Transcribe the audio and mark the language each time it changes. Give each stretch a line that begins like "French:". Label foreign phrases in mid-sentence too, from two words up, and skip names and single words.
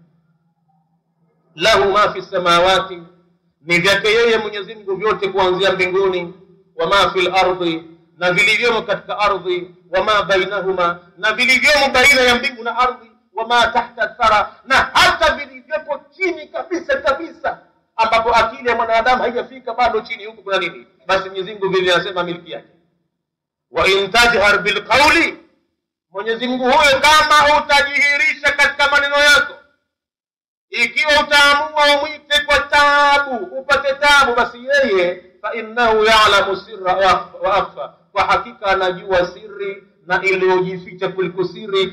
Arabic: لَهُ مَا فِي السَّمَاوَاتِ,
Swahili: ni vyake yeye Mwenyezi Mungu vyote kuanzia mbinguni,
Arabic: وَمَا فِي الْأَرْضِ,
Swahili: na vilivyomo katika ardhi,
Arabic: وَمَا بَيْنَهُمَا,
Swahili: na vilivyomo baina ya mbingu na ardhi,
Arabic: وَمَا تَحْتَ الثَّرَى,
Swahili: na hata vilivyopo chini kabisa kabisa, ambapo akili ya mwanadamu haijafika bado chini huko kuna nini, basi Mwenyezi Mungu vile anasema miliki yake.
Arabic: وَإِن تَجْهَرْ بِالْقَوْلِ,
Swahili: Mwenyezi Mungu huyo kama utajihirisha katika maneno yako, ikiwa utaamua umwite kwa taabu upate taabu, basi yeye
Arabic: فَإِنَّهُ يَعْلَمُ السِّرَّ وَأَخْفَى,
Swahili: kwa hakika anajua siri na iliyojificha kuliko siri.